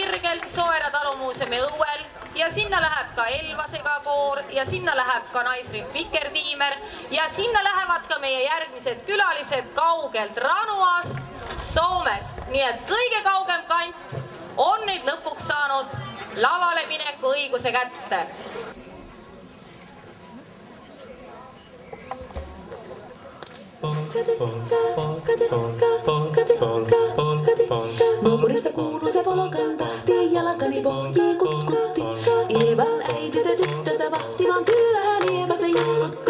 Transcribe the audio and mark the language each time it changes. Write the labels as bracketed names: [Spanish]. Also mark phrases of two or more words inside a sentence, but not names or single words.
[Estonian] selgelt Soera talumuuseumi õuel ja sinna läheb ka Elvasega koor ja sinna läheb ka naisrühm Vikertiimer ja sinna lähevad ka meie järgmised külalised kaugelt Ranuast, Soomest. Nii et kõige kaugem kant on nüüd lõpuks saanud lavale mineku õiguse kätte. [Finnish] Naapurista kuuluu se polkan tahti, jalkani pohjii kutkutti. Ievan äiti se tyttönsä vahti, vaan kyllähän Ieva se jallutti.